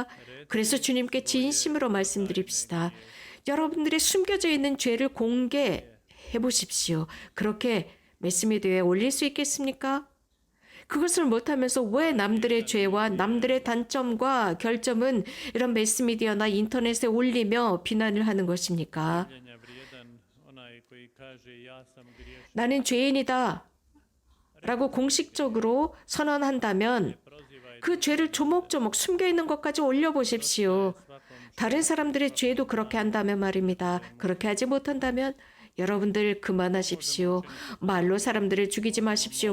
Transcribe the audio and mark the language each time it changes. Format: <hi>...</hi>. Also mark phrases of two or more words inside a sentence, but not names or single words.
<ko>그래서 주님께 진심으로 말씀드립시다. 여러분들의 숨겨져 있는 죄를 공개해 보십시오. 그렇게 매스미디어에 올릴 수 있겠습니까? 그것을 못하면서 왜 남들의 죄와 남들의 단점과 결점은 이런 매스미디어나 인터넷에 올리며 비난을 하는 것입니까?</ko> <hr>Mijenja vrijedan onaj koji kaže ja sam griješan.</hr> <ko>나는 죄인이다 라고 공식적으로 선언한다면 그 죄를 조목조목 숨겨있는 것까지 올려보십시오. 다른 사람들의 죄도 그렇게 한다면 말입니다. 그렇게 하지 못한다면 여러분들 그만하십시오. 말로 사람들을 죽이지 마십시오.</ko>